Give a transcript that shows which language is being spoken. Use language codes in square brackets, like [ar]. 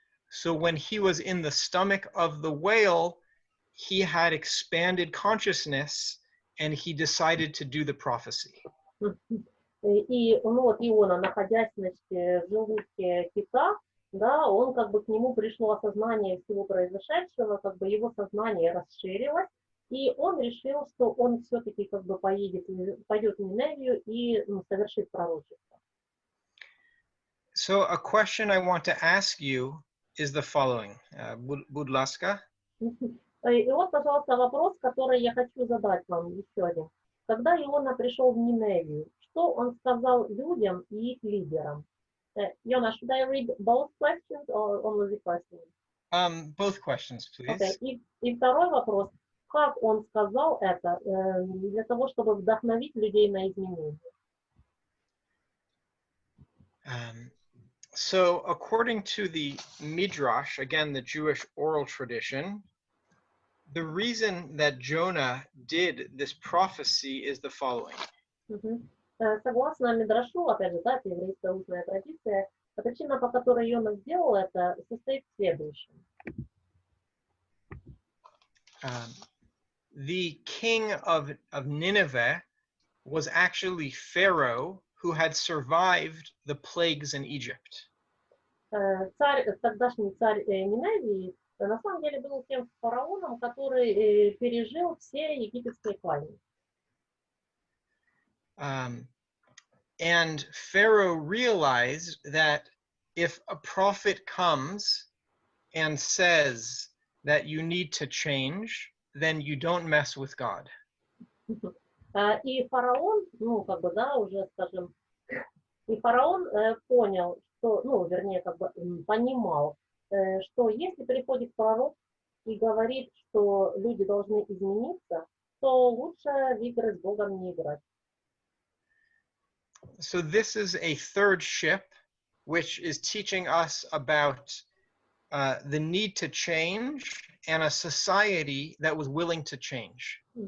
[en] So when he was in the stomach of the whale, he had expanded consciousness, and he decided to do the prophecy. [ru] И Иона, находясь, в желудке кита, да, он как бы к нему пришло осознание всего произошедшего, как бы его сознание расширилось, и он решил, что он все-таки как бы пойдет в Ниневию и совершит пророчество. [en] So a question I want to ask you is the following. [uk] Будь ласка. [ru] И вот, пожалуйста, вопрос, который я хочу задать вам еще один. Когда Иона пришел в Ниневию, что он сказал людям и их лидерам? [en] Yona, should I read both questions or only the first one? Both questions, please. Okay. [ru] И второй вопрос. Как он сказал это для того, чтобы вдохновить людей на изменения? [en] So according to the Midrash, again, the Jewish oral tradition, the reason that Jonah did this prophecy is the following. [ru] Согласно Мидрашу, опять же, да, это еврейская устная традиция, причина, по которой Иона сделал это, состоит в следующем. [en] The king of Nineveh was actually Pharaoh who had survived the plagues in Egypt. [ru] Тогдашний царь Ниневии на самом деле был тем фараоном, который пережил все египетские казни. [en] And Pharaoh realized that if a prophet comes and says that you need to change, then you don't mess with God. [ru] И фараон, ну, как бы, да, уже, скажем, и фараон понял, что, ну, вернее, как бы понимал, что если приходит пророк и говорит, что люди должны измениться, то лучше в игры с Богом не играть. [en] So this is a third ship, which is teaching us about the need to change and a society that was willing to change.